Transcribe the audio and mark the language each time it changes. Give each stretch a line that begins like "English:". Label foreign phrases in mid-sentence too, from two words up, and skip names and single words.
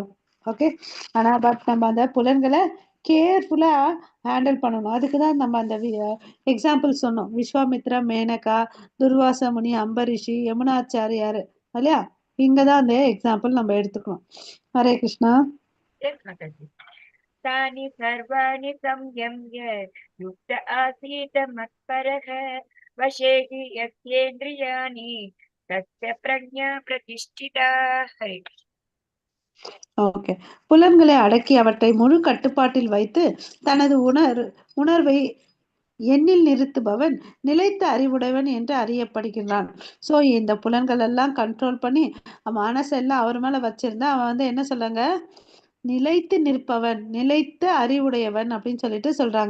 Tamil: ஓகே, ஆனா பட் நம்ம அந்த புலன்களை
English: carefully handle
Tamil: பண்ணணும். அதுக்குதான் நம்ம அந்த எக்ஸாம்பிள் சொன்னோம், விஸ்வாமித்ரா, மேனகா, துர்வாச முனி, அம்பரிஷி, யமுனாச்சாரியார் இல்லையா? இங்கதான் அந்த எக்ஸாம்பிள் நம்ம எடுத்துக்கணும். ஹரே கிருஷ்ணா.
English: Yes, Mataji.
Sanskrit: तानि सर्वाणि संयम्य युक्त आसीत् मत्परः वशे हि यस्येन्द्रियाणि तस्य प्रज्ञा प्रतिष्ठिता. हरे कृष्ण.
Tamil: ஓகே, புலன்களை அடக்கி அவற்றை முழு கட்டுப்பாட்டில் வைத்து தனது உணர்வை எண்ணில் நிறுத்துபவன் நிலைத்த அறிவுடையவன் என்று அறியப்படுகிறான். சோ இந்த புலன்கள் எல்லாம் கண்ட்ரோல் பண்ணி மனசெல்லாம் அவர் மேல வச்சிருந்தா அவன் வந்து என்ன சொல்றாங்க, நிலைத்து நிற்பவன், நிலைத்த அறிவுடையவன் அப்படின்னு சொல்லிட்டு சொல்றாங்க.